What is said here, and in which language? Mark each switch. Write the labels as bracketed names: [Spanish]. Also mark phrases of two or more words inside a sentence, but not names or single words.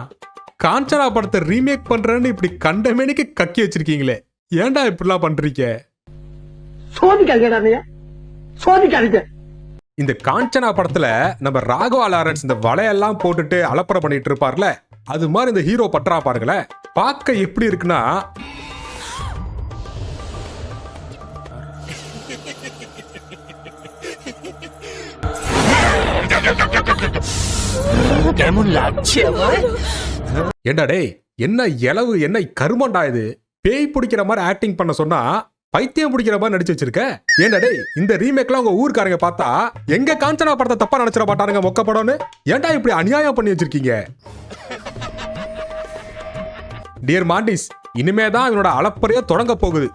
[Tamil] காஞ்சனா படத்தை ரீமேக் பண்றேன்னு இப்படி கண்டமேனிக்கு கக்கி வச்சிருக்கீங்களே, ஏன்டா இப்படிலாம் பண்றீங்க? சோதிக்காதீங்க. இந்த காஞ்சனா படத்துல நம்ம ராகவா லாரன்ஸ் இந்த வலையெல்லாம் போட்டுட்டு அலப்பறை பண்ணிட்டு இருப்பார்ல, அது மாதிரி இந்த ஹீரோ பற்றா பாருங்களேன். பார்க்க எப்படி இருக்குன்னா, [Bangla] কেমন লাগছে আমার? [Tamil] ஏண்டா டேய், என்ன இளவு என்ன கருமண்டா இது? பேய் பிடிக்கிற மாதிரி ஆக்டிங் பண்ண சொன்னா பைத்தியம் பிடிக்கிற மாதிரி நடிச்சு வச்சிருக்க. ஏண்டா டேய், இந்த ரீமேக்லாம் உங்க ஊர்க்காரங்க பார்த்தா எங்க காஞ்சனா படத்தை தப்பா நினைச்சிட மாட்டானுங்க மொக்க படம்னு? ஏண்டா இப்படி அநியாயம் பண்ணி வச்சிருக்கீங்க? டியர் மாண்டிஸ், இனிமேதான் இவனோட அளப்பறையா தொடங்க போகுது.